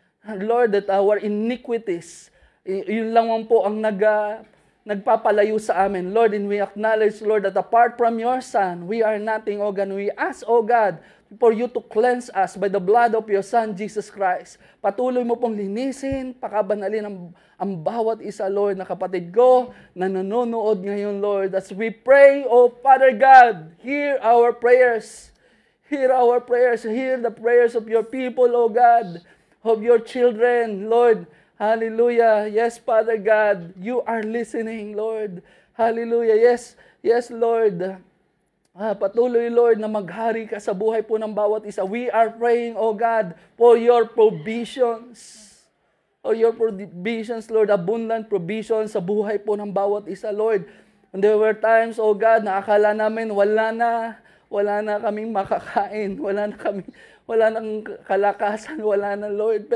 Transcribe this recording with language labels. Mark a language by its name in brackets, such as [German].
[Filipino] Lord, [English] that our iniquities, [Filipino] yun lang po ang nagpapalayo sa amin. [English] Lord, and we acknowledge, Lord, that apart from your Son, we are nothing, O God. We ask, O God, for you to cleanse us by the blood of your Son, Jesus Christ. [Filipino] Patuloy mo pong linisin, pakabanalin ang bawat isa, Lord, na kapatid ko na nanonood ngayon, Lord. [English] As we pray, O Father God, hear our prayers. Hear our prayers. Hear the prayers of your people, O God, of your children, Lord. Hallelujah. Yes, Father God, you are listening, Lord. Hallelujah. Yes, yes, Lord. [Filipino] Patuloy, Lord, na maghari ka sa buhay po ng bawat isa. [English] We are praying, O God, for your provisions. For your provisions, Lord, abundant provisions [Filipino] sa buhay po ng bawat isa, Lord. [English] And there were times, O God, [Filipino] na akala namin wala na kaming makakain, wala nang kalakasan, wala na, Lord.